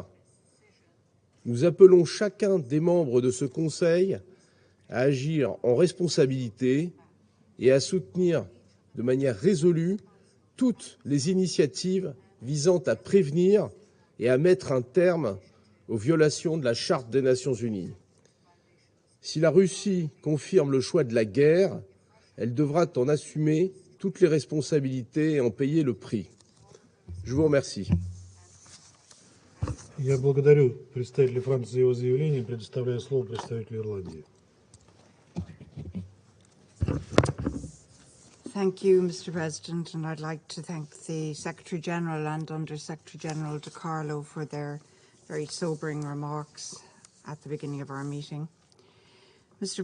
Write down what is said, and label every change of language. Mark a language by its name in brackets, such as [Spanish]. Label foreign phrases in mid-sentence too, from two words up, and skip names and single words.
[French] Nous appelons chacun des membres de ce Conseil à agir en responsabilité et à soutenir de manière résolue toutes les initiatives visant à prévenir et à mettre un terme aux violations de la Charte des Nations Unies. Si la Russie confirme le choix de la guerre, elle devra en assumer toutes les responsabilités et en payer le prix. Je vous remercie. [Russian] Я благодарю представителя Франции за его заявление, предоставляю слово представителю Ирландии. [English] Thank you, Mr. President, and I'd like to thank the Secretary-General and Under-Secretary-General De Carlo for their very sobering remarks at the beginning of our meeting. Mr.